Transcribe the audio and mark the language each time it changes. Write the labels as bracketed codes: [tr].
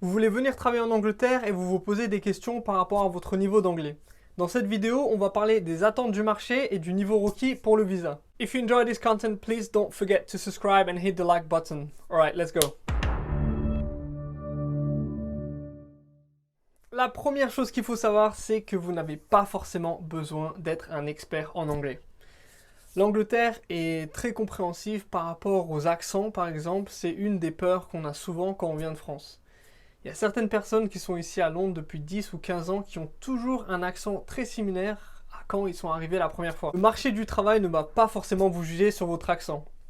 [fr] Vous voulez venir travailler en Angleterre et vous vous posez des questions par rapport à votre niveau d'anglais. Dans cette vidéo, on va parler des attentes du marché et du niveau requis pour le visa. [en] If you enjoy this content, please don't forget to subscribe and hit the like button. Alright, let's go. [fr] La première chose qu'il faut savoir, c'est que vous n'avez pas forcément besoin d'être un expert en anglais. L'Angleterre est très compréhensive par rapport aux accents, par exemple. C'est une des peurs qu'on a souvent quand on vient de France. Il y a certaines personnes qui sont ici à Londres depuis 10 ou 15 ans qui ont toujours un accent très similaire à quand ils sont arrivés la première fois. Le marché du travail ne va pas forcément vous juger sur votre accent.